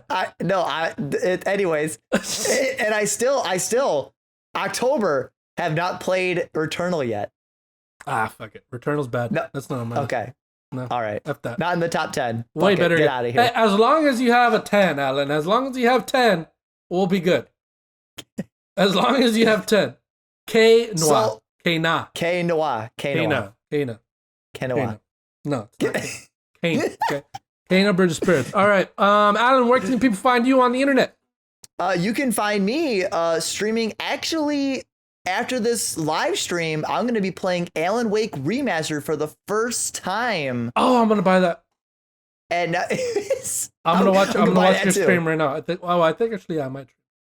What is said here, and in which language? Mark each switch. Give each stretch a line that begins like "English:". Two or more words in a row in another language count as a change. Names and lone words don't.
English: Anyways, and I still October have not played Returnal yet. Ah, fuck it. Returnal's bad. No, that's not on my okay. No, all right. F that. Not in the top 10. Way better. Get out of here. Hey, as long as you have a 10, Alan. As long as you have 10, we'll be good. As long as you have 10. K Noir. K-na. K-Noir. K-na. K-Noir. No. K-na Bridge of Spirits. All right. Alan, where can people find you on the internet? You can find me streaming. Actually, after this live stream, I'm going to be playing Alan Wake Remastered for the first time. Oh, I'm going to buy that. And I'm going to watch your stream right now. I think actually I might.